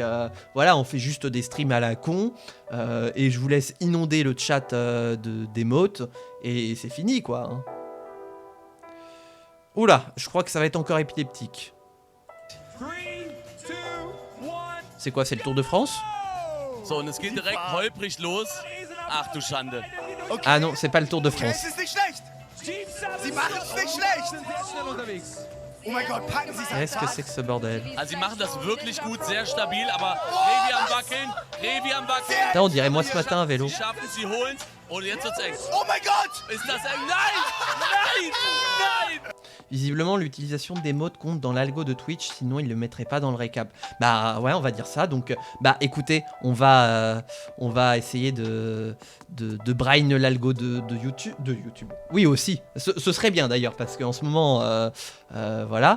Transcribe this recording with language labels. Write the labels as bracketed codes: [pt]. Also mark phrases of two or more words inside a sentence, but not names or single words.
[fr] Voilà, on fait juste des streams à la con. Et je vous laisse inonder le chat d'émotes. Et c'est fini, quoi. Hein. Oula, je crois que ça va être encore épileptique. C'est quoi, c'est le Tour de France? [de] So, und es geht direkt holprig los. Ach du Schande. Okay. [fr] Ah non, c'est pas le Tour de France. [de] Es ist nicht schlecht. Sie machen es nicht schlecht. Oh mein Gott, packen Sie es an. [fr] Qu'est-ce que c'est que ce bordel? [de] Also, sie machen das wirklich gut, sehr stabil, aber Revi am Wackeln, [fr] Putain, on dirait moi ce matin à vélo. [de] Sie schaffen es, sie holen es und jetzt wird's eng. Oh mein Gott. Ist das eng? Nein! [fr] Visiblement, l'utilisation d'émotes compte dans l'algo de Twitch, sinon il le mettrait pas dans le récap. Bah ouais, on va dire ça. Donc, bah écoutez, on va essayer de brain l'algo de YouTube. Oui aussi. Ce serait bien d'ailleurs parce qu'en ce moment, voilà.